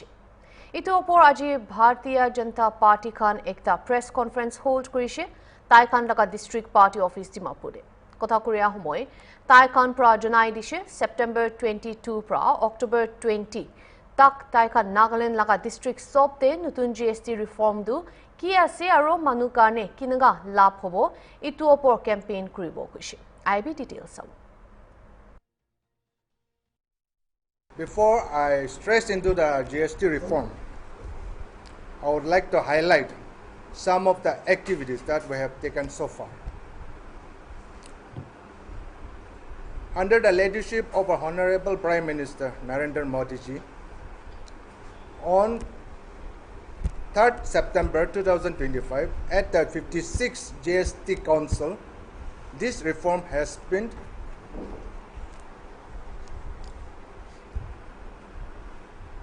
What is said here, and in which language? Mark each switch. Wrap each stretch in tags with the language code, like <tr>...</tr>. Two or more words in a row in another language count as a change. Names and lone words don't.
<nag>Itu opor aji Bharatiya Janata Party khan ekta</nag> <en>press conference</en> <nag>hold korise tai khan laga</nag> <en>district party office</en> <nag>Dimapur. Kotha korea homoy tai khan pra janai dishe September 22 pra October 20 tak tai khan Nagaland laga district sob de nutun</nag> <en>GST reform</en> <nag>du ki ase aro manu karne kinaga labh hobo itu opor campaign kuribo koise.</nag> <en>IB details. Before I stress into the GST reform, I would like to highlight some of the activities that we have taken so far. Under the leadership of our Honorable Prime Minister Narendra Modi ji, on 3rd September 2025 at the 56th GST Council, this reform has been</en>